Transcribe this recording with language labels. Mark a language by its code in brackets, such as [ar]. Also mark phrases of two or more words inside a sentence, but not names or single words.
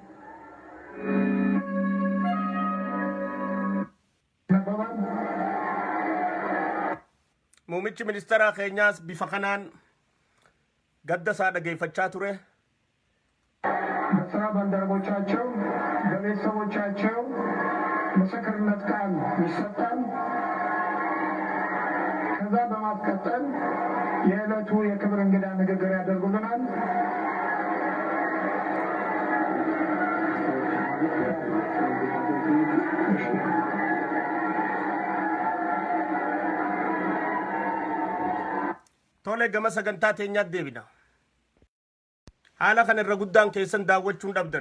[om] Muummichi ministeera keenyaas bifa kanaan gadda isaa dhageeffachaa ture. [am] በስራ ባልደረቦቻቸው በቤተሰቦቻቸው ምስክርነት ቃል ይሰጣል። ከዛ በማስቀጠል የዕለቱ የክብር እንግዳ ንግግር ያደርጉልናል። [om] Tole gama sagantaa teenyaatti deebina. Haala kana irra guddaan keessan daawwachuun dhabdan.